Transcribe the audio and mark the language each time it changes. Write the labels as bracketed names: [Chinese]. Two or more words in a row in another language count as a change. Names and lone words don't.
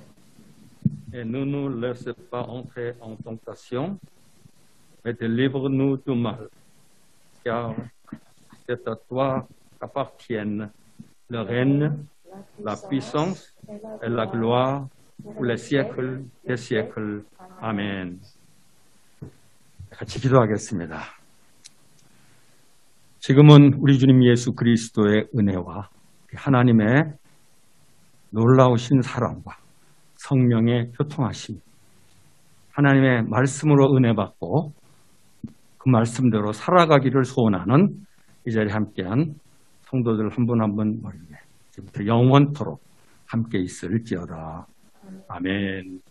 [French] Et ne nous laisse pas entrer en tentation, mais délivre-nous du mal. Car c'est à toi qu'appartiennent le règne, la puissance et la gloire pour les siècles des siècles. [Korean] 아멘. 같이 기도하겠습니다. 지금은 우리 주님 예수 그리스도의 은혜와 하나님의 놀라우신 사랑과 성령의 교통하심, 하나님의 말씀으로 은혜 받고 그 말씀대로 살아가기를 소원하는 이 자리에 함께한 성도들 한 분 한 분 머리에 지금부터 영원토록 함께 있을지어다.